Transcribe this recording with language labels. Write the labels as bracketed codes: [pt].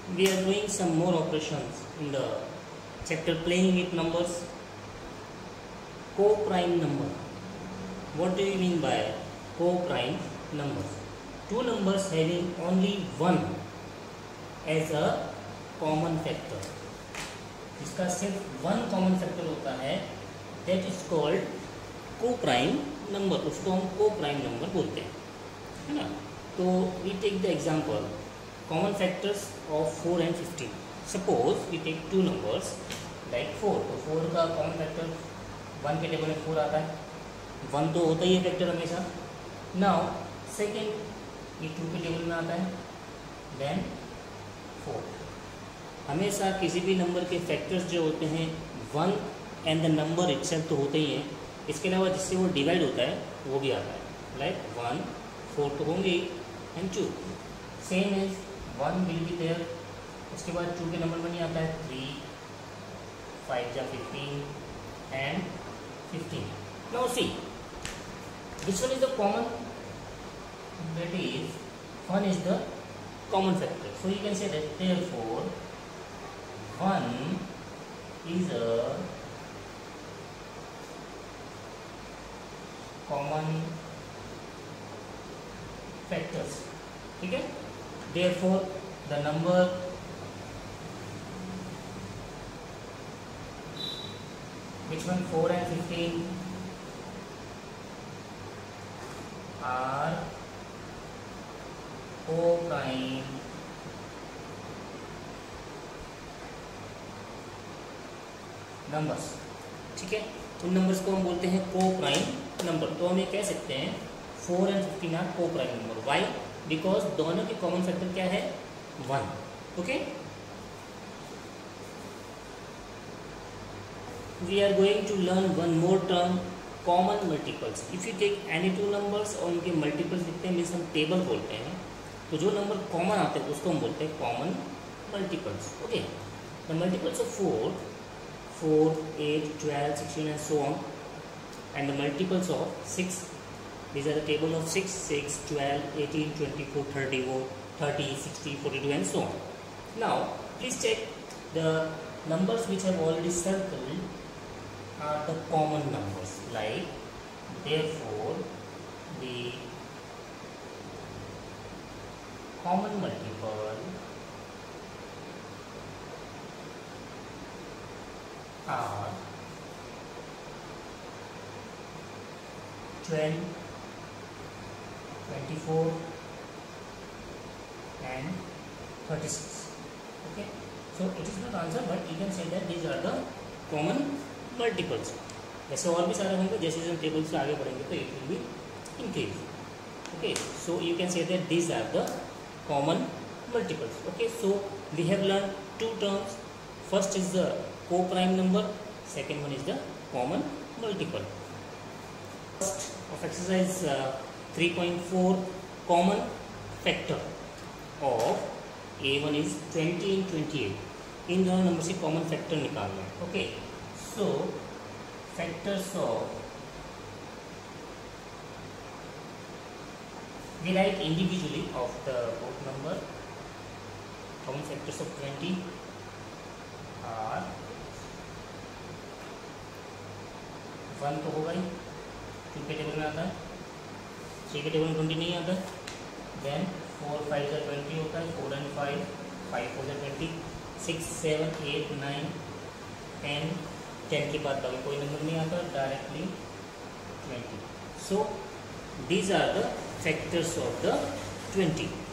[en] we are doing some more operations in the chapter playing with numbers. Co-prime number. What do you mean by co-prime numbers? Two numbers having only one as a common factor. [hi] इसका सिर्फ [en] one common factor [hi] होता है, [en] That is called coprime number. [hi] उसको हम co-prime number बोलते हैं, है ना. [en] तो we take the example common factors of 4 and 15. Suppose we take two numbers like [hi] 4. तो 4 का कॉमन फैक्टर 1 के टेबल में 4 आता है. 1 तो होता ही है फैक्टर हमेशा. नाउ सेकेंड ये 2 के टेबल में आता है, देन 4. हमेशा किसी भी नंबर के फैक्टर्स जो होते हैं 1 एंड द नंबर इटसेल्फ तो होते ही हैं. इसके अलावा जिससे वो डिवाइड होता है वो भी आता है, लाइक 1 4 तो होंगे and 2 [en] Same as 1 will be there. [hi] उसके बाद 2 के नंबर में नहीं आता है 3 5 या 15 and 15. [en] Now see this one is the common, that is 1 is the common factor. So you can say that therefore 1 is a common factors. [hi] ठीक है. [en] Therefore the number which one 4 and 15 are co-prime numbers. [hi] ठीक है. उन numbers को हम बोलते हैं co-prime number. तो हम ये कह सकते हैं [en] 4 and 15 are coprime number. Why? [hi] Because दोनों के कॉमन फैक्टर क्या है 1. Okay. [en] We are going to learn one more term, common multiples. If you take any two numbers [hi] और उनके मल्टीपल्स लिखते हैं, मीन्स हम टेबल बोलते हैं. तो जो नंबर कॉमन आते हैं उसको हम बोलते हैं common multiples. [en] Okay. The multiples of 4 8 12 16 and so on, and the multiples of 6, these are the table of 6 12 18 24 30 60 42 and so on. Now please check the numbers which have already circled are the common numbers, like therefore the common multiple are 12 24 and 36. Okay, so it is not answer, but you can say that these are the common multiples. [hi] ऐसे और भी सारे होंगे, जैसे हम table से आगे बढ़ेंगे तो [en] it will be increase. Okay, so you can say that these are the common multiples. Okay, so we have learned two terms. First is the co-prime number, second one is the common multiple. First of exercise 3.4, common factor of A1 is 20 and 28. [hi] इन दोनों number से common factor निकालना है. [en] Okay. So factors of, we write individually of the both number. Common factors of 20 are 1 [hi] तो होगा ही, 2 के table में आता है, 3 के टेबल में 20 नहीं आता. देन 4 5 या 20 होता है, 4 and 5 5 4 या 20, 6 7 8 9 10 10 के बाद बाकी कोई नंबर नहीं आता, directly 20. [en] So these are the factors of the 20.